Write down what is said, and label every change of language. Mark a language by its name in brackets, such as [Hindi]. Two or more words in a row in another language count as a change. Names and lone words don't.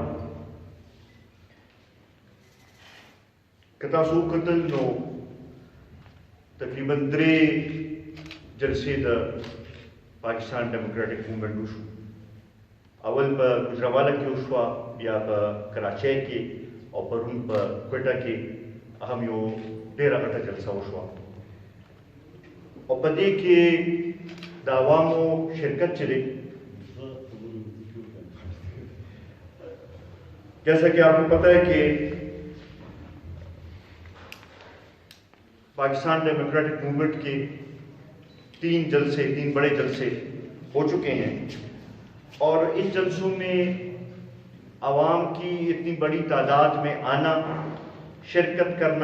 [Pashto] که تاسو وکتل نو تقریبا 3 جلسې د پاکستان ډیموکریټک موومنټ وشو. اول په ګوجرانواله کې وشوه، بیا په کراچۍ کې او پرون په کوټه کې هم یو ډېره غټه جلسه وشوه او په دې کې د عوامو شرکت چې دی، [Urdu] جیسا کہ آپ کو پتہ ہے کہ پاکستان ڈیموکریٹک موومنٹ کے 3 بڑے جلسے ہو چکے ہیں اور ان جلسوں میں عوام کی اتنی بڑی تعداد میں آنا، شرکت کرنا